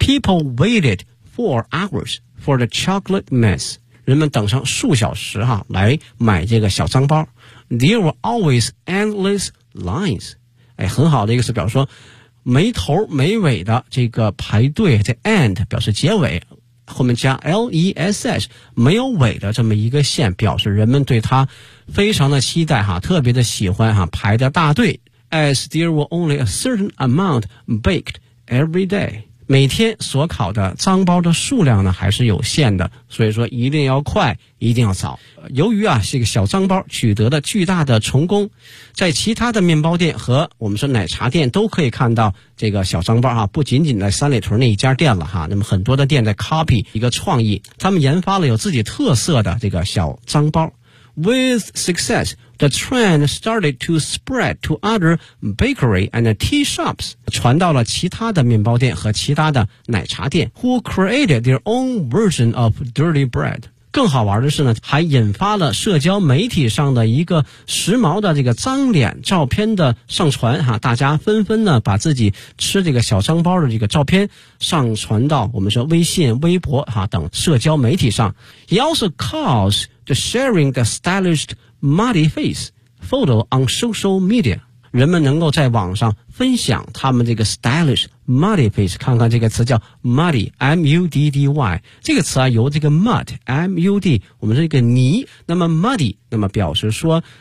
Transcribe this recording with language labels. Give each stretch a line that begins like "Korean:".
English: People waited for hours for the chocolate mess.
Chinese: 人们等上数小时哈来买这个小脏包。
English: There were always endless lines.
Chinese: 哎，很好的一个词表示说没头没尾的这个排队，这 end 表示结尾，后面加 less 没有尾的这么一个线，表示人们对它非常的期待哈，特别的喜欢哈，排的大队。
English: As there were only a certain amount baked every day,
Chinese: 每天所烤的脏包的数量呢还是有限的，所以说一定要快，一定要早。由于啊这个小脏包取得了巨大的成功，在其他的面包店和我们说奶茶店都可以看到这个小脏包啊，不仅仅在三里屯那一家店了哈，那么很多的店在 copy 一个创意，他们研发了有自己特色的这个小脏包。
English: With success, the trend started to spread to other bakery and tea shops,
Chinese: 传到了其他的面包店和其他的奶茶店，
English: who created their own version of dirty bread.
Chinese: 更好玩的是呢，还引发了社交媒体上的一个时髦的这个脏脸照片的上传哈，大家纷纷呢把自己吃这个小脏包的这个照片上传到我们说微信、微博哈等社交媒体上。
English: It also caused the sharing the stylish muddy face photo on social media.
Chinese: 人们能够在网上分享他们这个
English: stylish muddy face,
Chinese: 看看这个词叫 muddy, M-U-D-D-Y, 这个词啊由这个 mud, M-U-D, 我们是一个泥，那么 muddy, 那么表示说